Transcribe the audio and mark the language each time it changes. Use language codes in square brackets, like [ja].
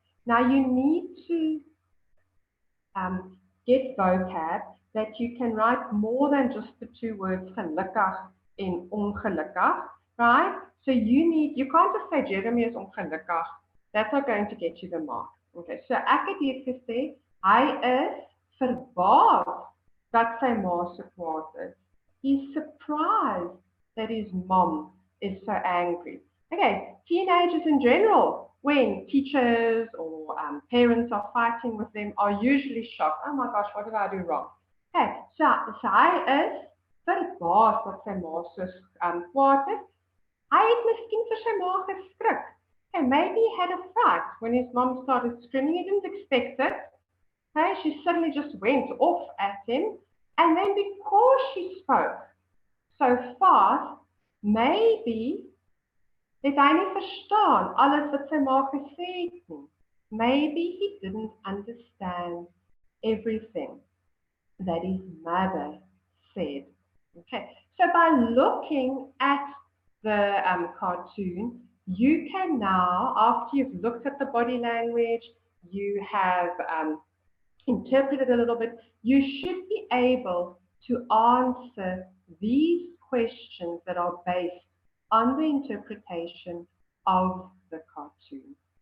[en] Now you need to get vocab that you can write more than just the two words [af] gelukkig en ongelukkig, [en] right? So you can't just say Jeremy is ongelukkig. That's not going to get you the mark. [af] Okay, so ek het hier gesê, hy is verbaas dat sy ma so kwaad is. [en] He's surprised that his mom is so angry. Okay, teenagers in general, when teachers or parents are fighting with them, are usually shocked. Oh my gosh, what did I do wrong? Okay, [af] Sy is verbaas dat sy ma so kwaad is. Hy het miskien vir sy ma geskrik. [en] Okay, maybe he had a fright when his mom started screaming. He didn't expect it. Okay, she suddenly just went off at him. And then because she spoke so fast, maybe [af] het hy nie verstaan alles wat sy ma gesê het nie. [en] Maybe he didn't understand everything that his mother said. Okay, so by looking at the cartoon, you can now, after you've looked at the body language, you have interpreted a little bit, you should be able to answer these questions that are based on the interpretation of the cartoon.